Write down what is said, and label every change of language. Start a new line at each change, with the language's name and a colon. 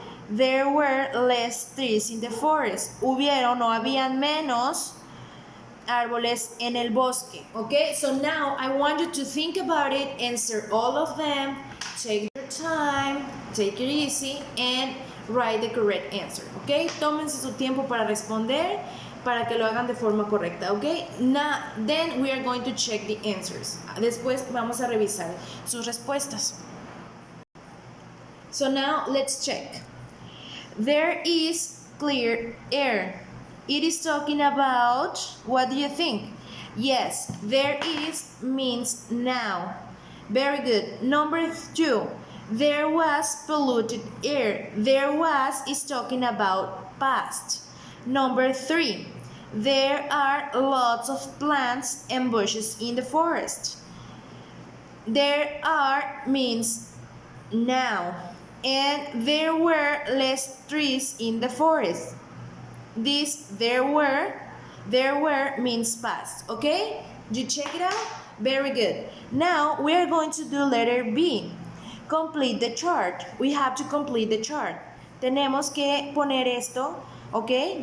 English: There were less trees in the forest.
Spanish: Hubieron o habían menos árboles en el bosque.
English: Okay, so now I want you to think about it, answer all of them, take your time, take it easy, and write the correct answer, okay?
Spanish: Tómense su tiempo para responder, para que lo hagan de forma correcta, okay?
English: Now, then we are going to check the answers.
Spanish: Después vamos a revisar sus respuestas.
English: So now let's check. There is clear air. It is talking about, what do you think? Yes, there is means now. Very good. Number 2. There was polluted air. There was is talking about past. Number 3. There are lots of plants and bushes in the forest. There are means now. And there were less trees in the forest. This there were means past. Okay? You check it out? Very good. Now we are going to do letter B. Complete the chart. We have to complete the chart.
Spanish: Tenemos que poner esto, ¿ok?